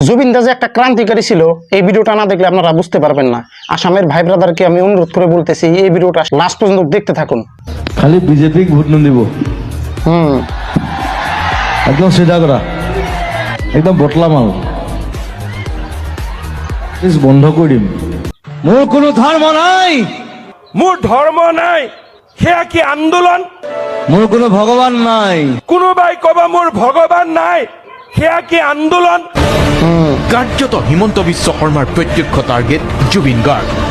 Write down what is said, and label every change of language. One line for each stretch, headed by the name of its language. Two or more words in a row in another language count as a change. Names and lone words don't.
Bangla: জুবিনদা যে একটা ক্রান্তিকারী ছিল এই ভিডিওটা না দেখলে আপনারা বুঝতে পারবেন না। আসামের ভাই ব্রাদারকে আমি অনুরোধ করে বলতেছি এই ভিডিওটা লাস্ট পর্যন্ত দেখতে থাকুন। খালি বিজেপি ভোট নিদিব একদম সিধা করা একদম বটলা মাল বন্ধ করে দিম।
Assamese: মোৰ কোনো ধৰ্ম নাই, মোৰ ধৰ্ম নাই, সেয়া কি আন্দোলন? মোৰ কোনো ভগৱান নাই, কোনোবাই কব মোৰ ভগৱান নাই, সেয়া কি আন্দোলন? কাৰ্যত হিমন্ত বিশ্ব শৰ্মাৰ প্ৰত্যক্ষ টাৰ্গেট জুবিন গাৰ্গ।